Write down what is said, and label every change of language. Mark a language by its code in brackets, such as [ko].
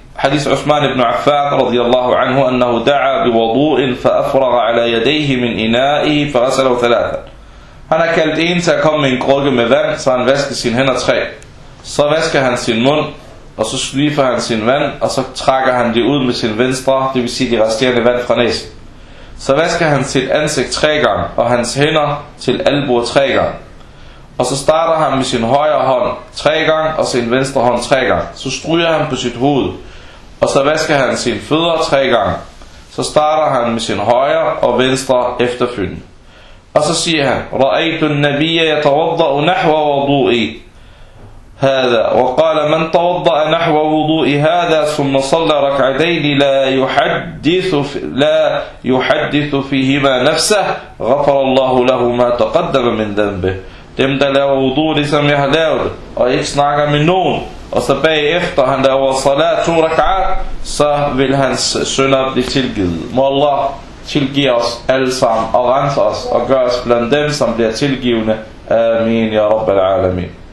[ar] حديث عثمان بن عفان رضي الله عنه أنه دعا بوضوء فأفرغ على يديه من إنائه فغسله ثلاثا. [da] Han har kaldt en til at komme med en krukke med vand, så han vasker sine hænder tre. Så vasker han sin mund, og så slifer han sin vand, og så trækker han det ud med sin venstre, det vil sige de resterende vand fra næsen. Så vasker han sit ansigt tre gange, og hans hænder til albuer tre gange. Og så starter han med sin højre hånd tre gange, og sin venstre hånd tre gange. Så stryger han på sit hoved, og så vasker han sine fødder tre gange. Så starter han med sin højre og venstre efterfølgende. Og så siger han, [ar] رأيت النبي يتوضأ نحو وضوئي هذا وقال من توضأ نحو وضوئي هذا ثم صلى ركعتين لا يحدث فيهما نفسه غفر الله له ما تقدم من ذنبه. [da] Dem der laver wudu ligesom jeg har lavet og ikke snakker med nogen, og så bagefter han laver salat to rak'at, så vil hans sønner blive tilgivet. Må Allah tilgive os alle sammen og rense os og gør os blandt dem, som bliver tilgivende. [ar] Amin ya rabbal alamin.